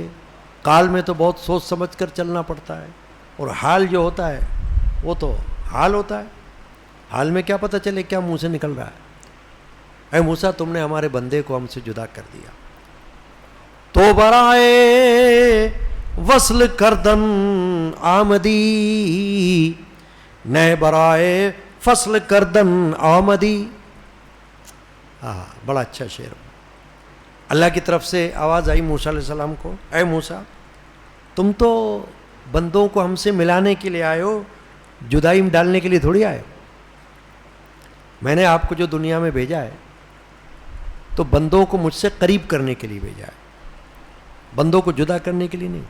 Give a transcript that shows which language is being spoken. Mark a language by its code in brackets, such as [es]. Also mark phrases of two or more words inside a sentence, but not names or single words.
[ur] قال میں تو بہت سوچ سمجھ کر چلنا پڑتا ہے، اور حال جو ہوتا ہے وہ تو حال ہوتا ہے، حال میں کیا پتہ چلے کیا منہ سے نکل رہا ہے۔ اے موسیٰ تم نے ہمارے بندے کو ہم سے جدا کر دیا، [fa] تو برائے وصل کردن آمدی نئے برائے فصل کردن آمدی۔ [ur] بڑا اچھا شعر۔ اللہ کی طرف سے آواز آئی موسیٰ علیہ السلام کو، اے موسیٰ تم تو بندوں کو ہم سے ملانے کے لیے آئے ہو، جدائی میں ڈالنے کے لیے تھوڑی آئے ہو۔ میں نے آپ کو جو دنیا میں بھیجا ہے تو بندوں کو مجھ سے قریب کرنے کے لیے بھیجا ہے، بندوں کو جدا کرنے کے لیے نہیں۔